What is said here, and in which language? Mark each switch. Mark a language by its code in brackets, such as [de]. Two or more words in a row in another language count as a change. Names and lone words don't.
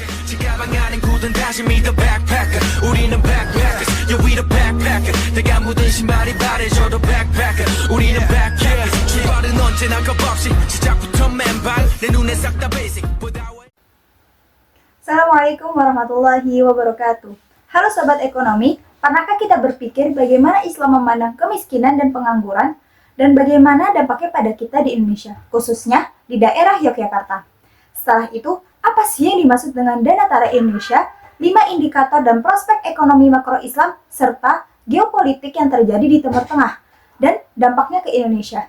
[ko] 가방 안엔 굳은 다짐이 [en] the backpacker [ko] 우리는 [en] backpackers yeah we the backpacker [ko] 내가 묻은 신발이 바래져도 backpacker 우리는 backpackers 출발은 언제나 겁없이 시작부터 맨발 내 눈에 싹 다 basic [ar] السلام عليكم ورحمة الله وبركاته. [id] Halo Sobat Ekonomi, pernahkah kita berpikir bagaimana Islam memandang kemiskinan dan pengangguran dan bagaimana dampaknya pada kita di Indonesia, khususnya di daerah Yogyakarta? Setelah itu, apa sih yang dimaksud dengan Dana Tara Indonesia, 5 indikator dan prospek ekonomi makro Islam, serta geopolitik yang terjadi di Timur Tengah, dan dampaknya ke Indonesia?